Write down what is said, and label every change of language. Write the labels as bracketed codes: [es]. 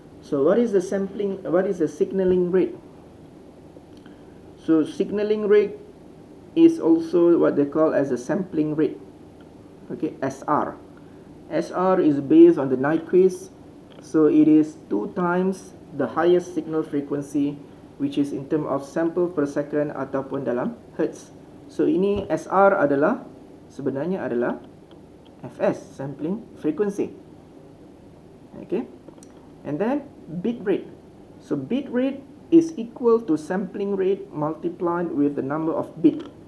[en] So what is the signaling rate? So signaling rate is also what they call as a sampling rate. Okay, SR. SR is based on the Nyquist, so it is 2 times the highest signal frequency, which is in term of sample per second [ms] ataupun dalam hertz. So ini SR adalah sebenarnya adalah FS, sampling frequency. [en] Okay, and then bit rate. So bit rate is equal to sampling rate multiplied with the number of bit.